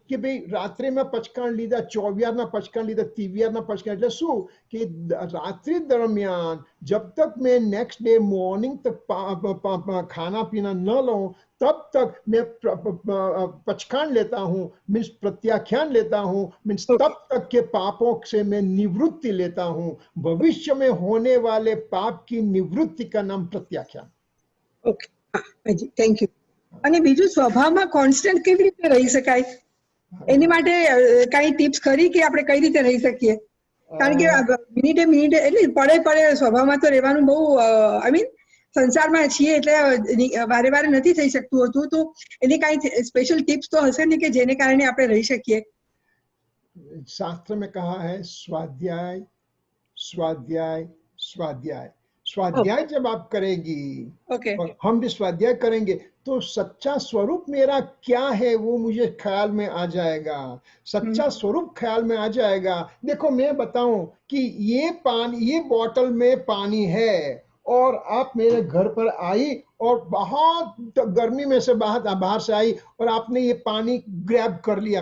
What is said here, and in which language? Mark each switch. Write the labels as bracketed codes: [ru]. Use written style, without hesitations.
[gu] કે ભાઈ રાત્રિમાં પચકાણ લીધા, 24 પચકાણ લીધા, 23 પચકાણ, એટલે શું કે રાત્રિ દરમિયાન [hi] जब तक मैं नेक्स्ट डे मॉर्निंग तक खाना पीना न लूं तब तक मैं पचकाण लेता हूँ, मीन्स प्रत्याख्यान लेता हूँ, मीन्स तब तक के पापों से मैं निवृत्ति लेता हूँ। भविष्य में होने वाले पाप की निवृत्ति का नाम प्रत्याख्यान। Okay, Haji, thank you. [gu] અને બીજું સ્વભાવમાં કોન્સ્ટન્ટ કેવી રીતે રહી શકાય? એની માટે કઈ ટિપ્સ ખરી કે આપણે કઈ રીતે રહી શકીએ? કારણ કે મિનિટે એટલે પડે સ્વભાવમાં તો રહેવાનું બહુ આઈ મીન સંસારમાં છીએ એટલે વારે વારે નથી થઈ શકતું હતું, તો એની કઈ સ્પેશિયલ ટિપ્સ તો હશે ને કે જેને કારણે આપણે રહી શકીએ? [hi] शास्त्र में कहा है स्वाध्याय स्वाध्याय स्वाध्याय। स्वाध्याय जब आप करेगी और हम भी स्वाध्याय करेंगे तो सच्चा स्वरूप मेरा क्या है वो मुझे ख्याल में आ जाएगा। सच्चा स्वरूप ख्याल में आ जाएगा। देखो मैं बताऊं कि ये बोतल में पानी है और आप मेरे घर पर आई और बहुत गर्मी में से बाहर से आई और आपने ये पानी ग्रैब कर लिया।